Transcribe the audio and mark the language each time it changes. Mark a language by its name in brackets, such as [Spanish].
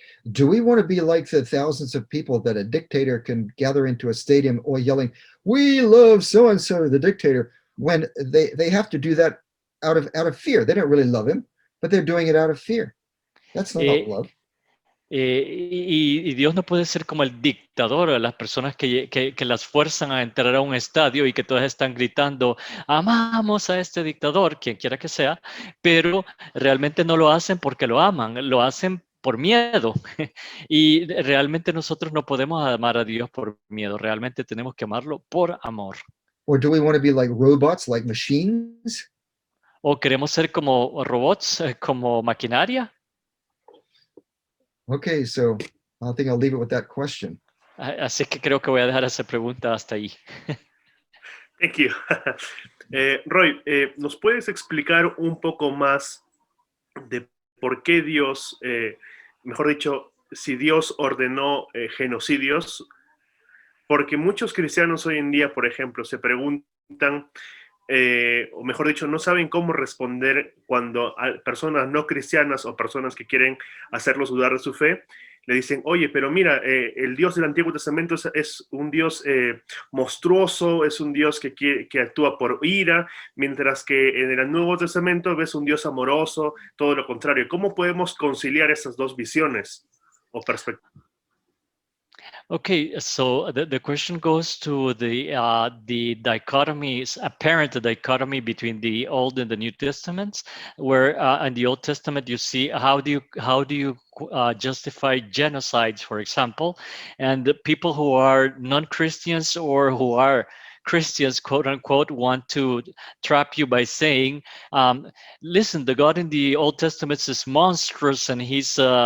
[English] Do we want to be like the thousands of people that a dictator can gather into a stadium or yelling, "We love so and so, the dictator," when they have to do that out of fear? They don't really love him, but they're doing it out of fear. That's not Eh, love. [Spanish] y Dios no puede ser como el dictador a las personas que las fuerzan a entrar a un estadio y que todas están gritando, amamos a este dictador, quien quiera que sea, pero realmente no lo hacen porque lo aman, lo hacen por miedo. Y realmente nosotros no podemos amar a Dios por miedo, realmente tenemos que amarlo por amor. [English] Or do we want to be like robots, like machines? [Spanish] ¿O queremos ser como robots, como maquinaria? [English] Okay, so I think I'll leave it with that question. [Spanish] Así que creo que voy a dejar esa pregunta hasta ahí. [English] Thank you. [Spanish] Roy, ¿nos puedes explicar un poco más de por qué Dios, mejor dicho, si Dios ordenó genocidios? Porque muchos cristianos hoy en día, por ejemplo, se preguntan, o mejor dicho, no saben cómo responder cuando a personas no cristianas o personas que quieren hacerlos dudar de su fe, le dicen, oye, pero mira, el Dios del Antiguo Testamento es un Dios monstruoso, es un Dios que actúa por ira, mientras que en el Nuevo Testamento ves un Dios amoroso, todo lo contrario. ¿Cómo podemos conciliar esas dos visiones o perspectivas? [English] Okay, so the question goes to the dichotomies, apparent dichotomy between the Old and the New Testaments, where in the Old Testament you see how do you justify genocides, for example, and the people who are non-Christians or who are Christians, quote unquote, want to trap you by saying, listen, the God in the Old Testament is monstrous and he's